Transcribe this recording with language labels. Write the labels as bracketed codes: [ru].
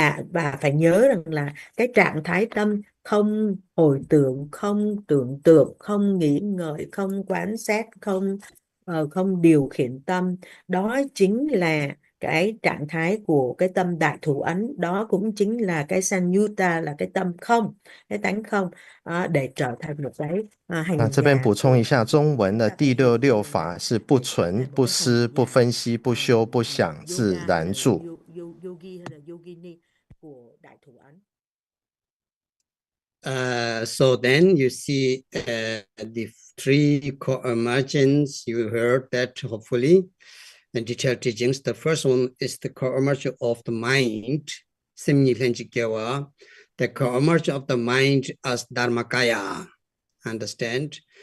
[vi] Và phải nhớ rằng là cái trạng thái tâm không hồi tưởng, không tưởng tượng, không nghĩ ngợi, không quan sát, không điều khiển tâm, đó chính là cái trạng thái của cái tâm đại thủ ấn. Đó cũng chính là cái sanyutta, là cái tâm không, cái tánh không, để trở thành một cái hành [zh] 这边 [vi] giả. [zh] 补充一下，中文的第六法是不存、不思、不分析、不修、不想，自然住。 [vi] Yogi hay là yogini của đại thủ ấn. [en] So then you see the 3 co-emergence. You heard that hopefully the detailed teachings. The first one is the co-emergence of the mind. The co-emergence of the mind as Dharmakaya. Understand?